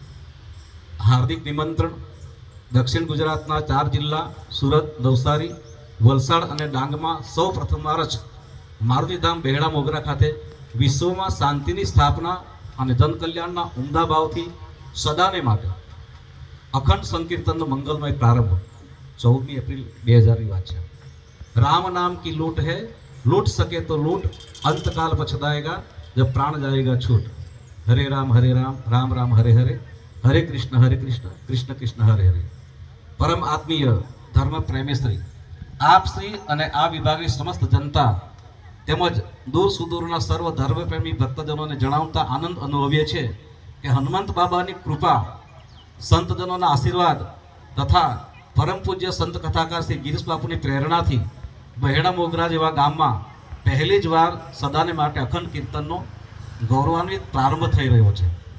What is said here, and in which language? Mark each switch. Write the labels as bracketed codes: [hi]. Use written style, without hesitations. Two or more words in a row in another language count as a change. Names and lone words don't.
[gu] હાર્દિક નિમંત્રણ દક્ષિણ ગુજરાતના 4 જિલ્લા સુરત, નવસારી, વલસાડ અને ડાંગમાં સૌ પ્રથમવાર જ મારુતિધામ બેહડા મોગરા ખાતે વિશ્વમાં શાંતિની સ્થાપના અને જનકલ્યાણના ઉમદા ભાવથી સદાને માટે અખંડ સંકીર્તનનો મંગલમય પ્રારંભ 14 એપ્રિલ 2000ની વાત છે। [hi] राम नाम की लूट है, लूट सके तो लूट, अंतकाल पछताएगा जब प्राण जाएगा छूट। हरे राम राम राम हरे हरे, हरे कृष्ण कृष्ण कृष्ण हरे हरे। परम आत्मीय धर्म प्रेमी आप श्री [gu] અને આ વિભાગની સમસ્ત જનતા તેમજ દૂર સુદૂરના સર્વ ધર્મપ્રેમી ભક્તજનોને જણાવતા આનંદ અનુભવીએ છીએ કે હનુમંત બાબાની કૃપા, સંતજનોના આશીર્વાદ તથા પરમ પૂજ્ય સંત કથાકાર શ્રી ગિરીશ બાપુની પ્રેરણાથી બહેડા મોગરા જેવા ગામમાં પહેલી જ વાર સદાને માટે અખંડ કીર્તનનો ગૌરવાન્વિત પ્રારંભ થઈ રહ્યો છે।